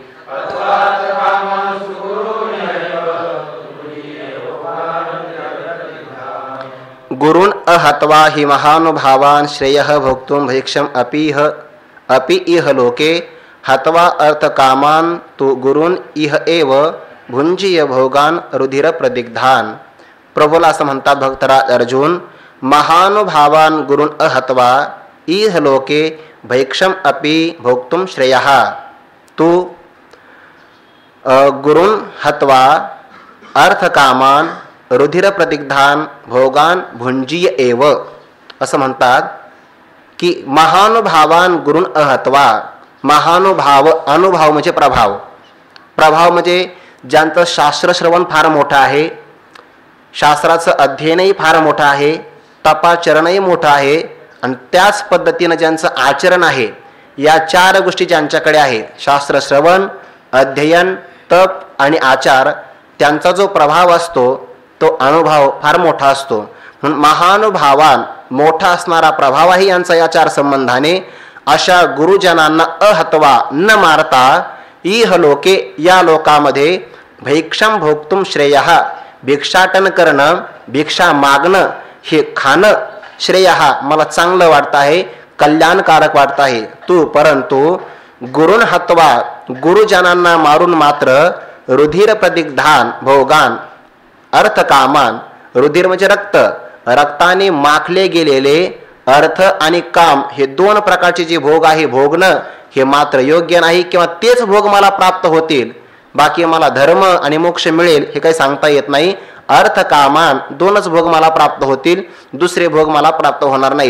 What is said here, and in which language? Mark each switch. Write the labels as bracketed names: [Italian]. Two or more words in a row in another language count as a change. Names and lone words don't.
[Sanskrit] गुरून् अहत्वा हि महानुभावान् श्रेयः भोक्तुं भैक्षम अपि इह लोके हत्वा अर्थकामान् तु गुरून् इह एव भुंजीय भोगान रुधिर प्रदिग्धान. [Marathi] प्रभूला असं म्हणतात [Sanskrit] भक्तराज अर्जुन, महानुभावान गुरून् अहत्वा इह लोके भैक्षम अपि भोक्तुं श्रेयः. तू गुरून् हत्वा अर्थकामान रुधिर प्रदिग्धान भोगान भुंजीय एव [Marathi] असं म्हणतात की [Sanskrit] महानुभावान गुरून् अहत्वा. [Marathi] महानुभाव, अनुभव म्हणजे प्रभाव, प्रभाव म्हणजे ज्यांचं शास्त्रश्रवण फार मोठं आहे, शास्त्राचं अध्ययनही फार मोठं आहे, तपाचरणही मोठं आहे आणि त्याच पद्धतीनं ज्यांचं आचरण आहे, या 4 गोष्टी ज्यांच्याकडे आहे, शास्त्रश्रवण, अध्ययन, तप आणि आचार, त्यांचा जो प्रभाव असतो तो अनुभव फार मोठा असतो. म्हणून महानुभावान, मोठा असणारा प्रभावही यांचा या 4 संबंधाने अशा गुरुजनांना अहत्वा न मारता [Sanskrit] इह लोके [Marathi] या लोकामध्ये [Sanskrit] भैक्षम भोक्तुम श्रेयः, [Marathi] भिक्षाटन करणं, भिक्षा मागणं, हे खाणं श्रेयः मला चांगलं वाटतं आहे, कल्याणकारक वाटतं आहे. तू परंतु [Sanskrit] गुरुन् हत्वा, [Marathi] गुरुजनांना मारून मात्र [Sanskrit] रुधिर प्रदिग्धान भोगान अर्थकामान. [Marathi] रुधिर म्हणजे रक्त, रक्ताने माखले गेलेले अर्थ आणि काम हे 2 प्रकारचे जे भोग आहे भोगणं हे मात्र योग्य नाही किंवा तेच भोग मला प्राप्त होतील, बाकी मला धर्म आणि मोक्ष मिळेल हे काही सांगता येत नाही. [Sanskrit] अर्थ कामान [Marathi] 2च भोग मला प्राप्त होतील, दुसरे भोग मला प्राप्त होणार नाही.